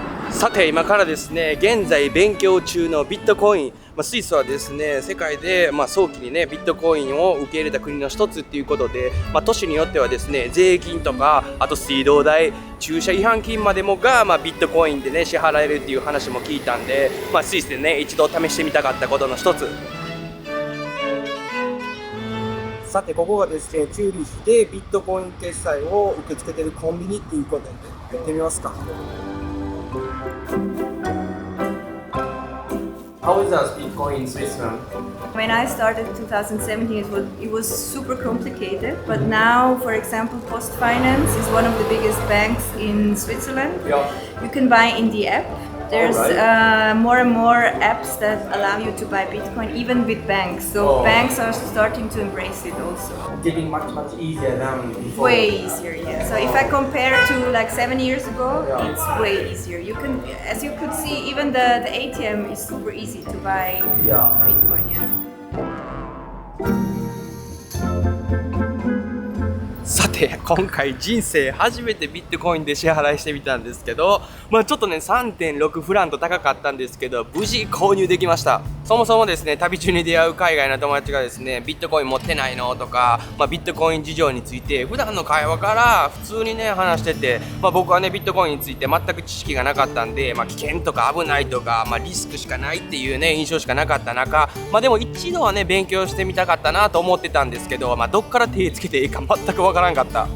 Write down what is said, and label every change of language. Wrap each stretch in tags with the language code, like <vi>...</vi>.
<ja>さて今からですね、現在勉強中のビットコイン、スイスはですね、世界で早期にねビットコインを受け入れた国の一つっていうことで、都市によってはですね、税金とかあと水道代、駐車違反金までもがビットコインでね支払えるっていう話も聞いたんで、スイスでね一度試してみたかったことの一つ。さてここがですね、チューリッヒでビットコイン決済を受け付けているコンビニっていうことで行ってみますか。</ja> <en>How is Bitcoin in Switzerland? When I started in 2017, it was super complicated. But now, for example, PostFinance is one of the biggest banks in Switzerland. Yeah. You can buy in the app. There's more and more apps that allow you to buy Bitcoin, even with banks. So banks are starting to embrace it also. Getting much easier than before. Way easier, yeah. So if I compare to like 7 years ago, it's way easier. You can, as you could see, even the ATM is super easy to buy Bitcoin, yeah.</en> <ja>さて今回人生初めてビットコインで支払いしてみたんですけど、ちょっとね 3.6 フランと高かったんですけど無事購入できました。そもそもですね、旅中に出会う海外の友達がですね、ビットコイン持ってないのとか、ビットコイン事情について普段の会話から普通にね話してて、僕はねビットコインについて全く知識がなかったんで、危険とか危ないとか、リスクしかないっていうね印象しかなかった中、でも一度はね勉強してみたかったなと思ってたんですけど、どっから手つけていいか全くわからんかった。</ja>